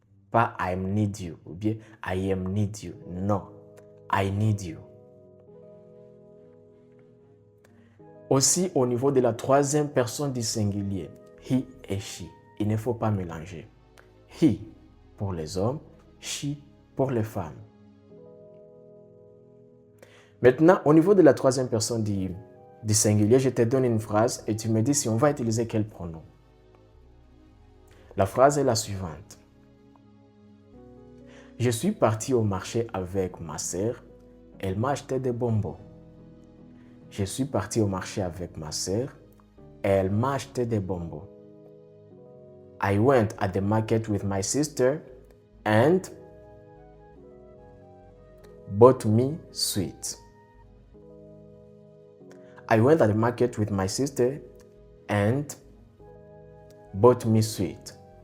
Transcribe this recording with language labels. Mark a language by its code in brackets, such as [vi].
[fr] Pas [en] I need you [fr] ou bien [en] I am need you. Non. I need you. [fr] Aussi, au niveau de la troisième personne du singulier, he et she. Il ne faut pas mélanger. He pour les hommes, she pour les femmes. Maintenant, au niveau de la troisième personne du singulier, je te donne une phrase et tu me dis si on va utiliser quel pronom. La phrase est la suivante. Je suis parti au marché avec ma sœur. Elle m'a acheté des bonbons. Je suis parti au marché avec ma sœur. Elle m'a acheté des bonbons. [en] I went at the market with my sister and bought me sweets. I went at the market with my sister and bought me sweets.